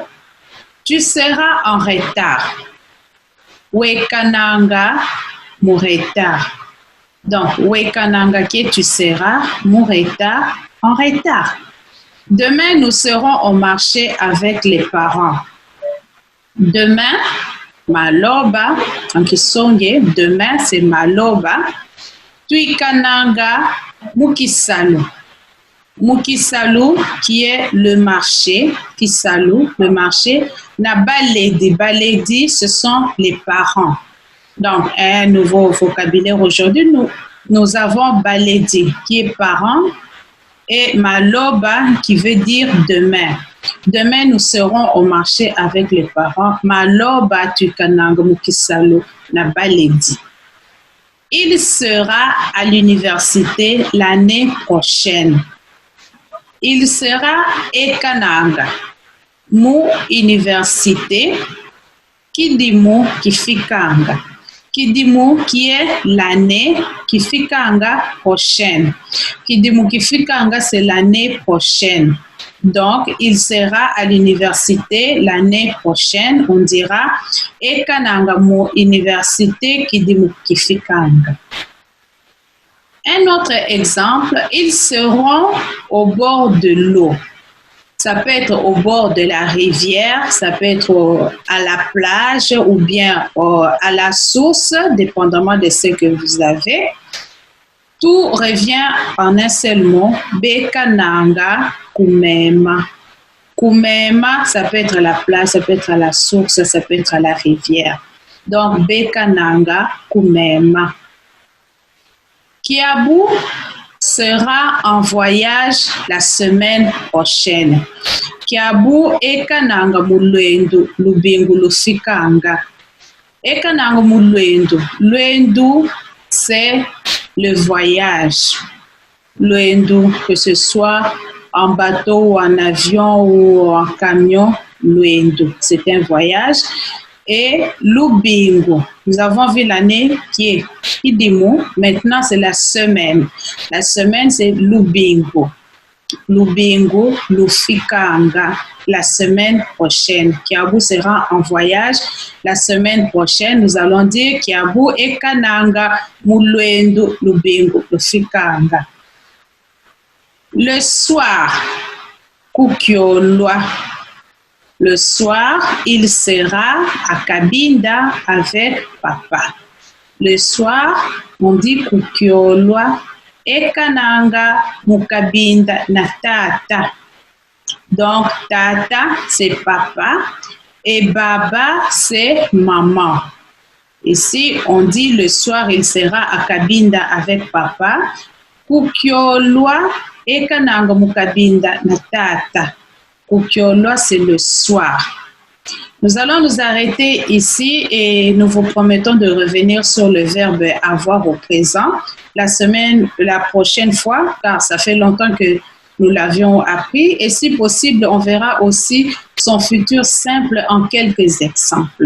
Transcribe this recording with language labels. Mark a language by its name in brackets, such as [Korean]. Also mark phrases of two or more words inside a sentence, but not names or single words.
[French] Tu seras en retard. Wekananga, mon retard. Donc, wekananga qui tu seras, mon retard, en retard. Demain, nous serons au marché avec les parents. Demain, maloba, en kisonge, demain c'est maloba. [Songe] Tuikananga, mukisalu. [French] Mukisalu qui est le marché, kisalu, le marché. [Songe] Na baledi, baledi, [French] ce sont les parents. Donc, un nouveau vocabulaire aujourd'hui, nous avons baledi qui est parent et maloba qui veut dire demain. Demain, nous serons au marché avec les parents. [Songe] Maloba tukananga mukisalu na baledi. [French] Il sera à l'université l'année prochaine. Il sera ekananga. [Songe] Mu université, [French] qui dit [Songe] mu qui fikanga. [French] Qui dit [Songe] mu qui [French] est l'année, qui fikanga prochaine. Qui dit [Songe] mu qui fikanga [French] c'est l'année prochaine. Donc, il sera à l'université l'année prochaine, on dira [Songe] ekananga mu université [French] qui dit [Songe] mu qui fikanga. [French] Un autre exemple, ils seront au bord de l'eau. Ça peut être au bord de la rivière, ça peut être à la plage ou bien à la source, dépendamment de ce que vous avez. Tout revient en un seul mot, [Songe] bekananga kumema. [French] Kumema, ça peut être à la plage, ça peut être à la source, ça peut être à la rivière. Donc, [Songe] bekananga kumema. [French] Kiabu sera en voyage la semaine prochaine. [Songe] Kiabu ekananga mulwendu lubingu lufikanga. Ekananga mulwendu. Lwendu, [French] c'est le voyage. Lwendu, que ce soit en bateau ou en avion ou en camion, lwendu, c'est un voyage. Et lubingu, nous avons vu l'année qui est idimu, maintenant c'est la semaine. La semaine c'est lubingu. [Songe] Lubingu, lufikanga, [French] la semaine prochaine. Kiabu sera en voyage la semaine prochaine. Nous allons dire [Songe] Kiabu ekananga mulwendu lubingu lufikanga. [French] Le soir, Kukiolwa. Le soir, il sera à Kabinda avec papa. Le soir, on dit Kukiolwa. [Songe] Ekananga Mukabinda na tata. [French] Donc, tata, c'est papa. Et baba, c'est maman. Ici, on dit le soir, il sera à Kabinda avec papa. [Songe] Kukiolwa. Ekananga Mukabinda na tata. Kukiolwa, [French] c'est le soir. Nous allons nous arrêter ici et nous vous promettons de revenir sur le verbe avoir au présent la prochaine fois, car ça fait longtemps que nous l'avions appris. Et si possible, on verra aussi son futur simple en quelques exemples.